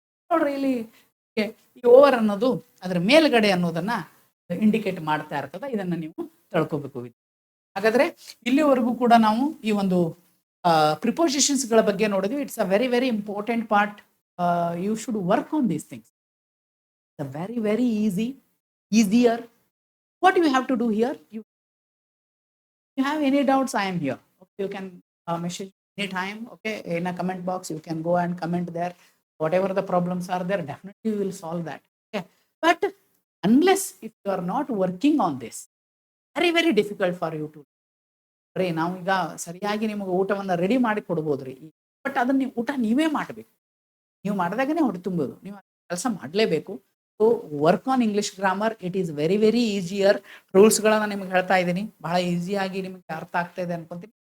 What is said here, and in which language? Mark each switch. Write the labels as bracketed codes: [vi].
[kn] ನೋಡ್ರಿ, ಇಲ್ಲಿ ಈ ಓವರ್ ಅನ್ನೋದು ಅದ್ರ ಮೇಲ್ಗಡೆ ಅನ್ನೋದನ್ನ ಇಂಡಿಕೇಟ್ ಮಾಡ್ತಾ ಇರ್ತದೆ. ಇದನ್ನ ನೀವು ತಿಳ್ಕೋಬೇಕು. ಹಾಗಾದ್ರೆ ಇಲ್ಲಿವರೆಗೂ ಕೂಡ ನಾವು ಈ ಒಂದು ಪ್ರಿಪೋಸಿಷನ್ಸ್ ಗಳ ಬಗ್ಗೆ ನೋಡಿದ್ವಿ. [en] It's a very very important part. You should work on these things. Very very easier. What you have to do here, you have any doubts, I am here. Okay, you can message anytime. Okay, in a comment box you can go and comment there. Whatever the problems are there, definitely we will solve that. Okay, but unless if you are not working on this, very very difficult for you to ರೀ. [kn] ನಾವು ಈಗ ಸರಿಯಾಗಿ ನಿಮಗೆ ಊಟವನ್ನ ready ಮಾಡಿ ಕೊಡ್ಬೋದ್ರಿ, but ಅದನ್ನ ನೀವು ಊಟ ನೀವೇ ಮಾಡಬೇಕು. ನೀವು ಮಾಡಿದಾಗನೇ ಹೊಟ್ಟೆ ತುಂಬೋದು. ನೀವು ಕೆಲಸ ಮಾಡಲೇಬೇಕು. [en] So work on English grammar. It is very very easier. [kn] ರೂಲ್ಸ್ಗಳನ್ನ ನಿಮ್ಗೆ ಹೇಳ್ತಾ ಇದ್ದೀನಿ, ಬಹಳ ಈಸಿಯಾಗಿ ನಿಮಗೆ ಅರ್ಥ ಆಗ್ತಾ ಇದೆ ಅನ್ಕೊಂತೀನಿ.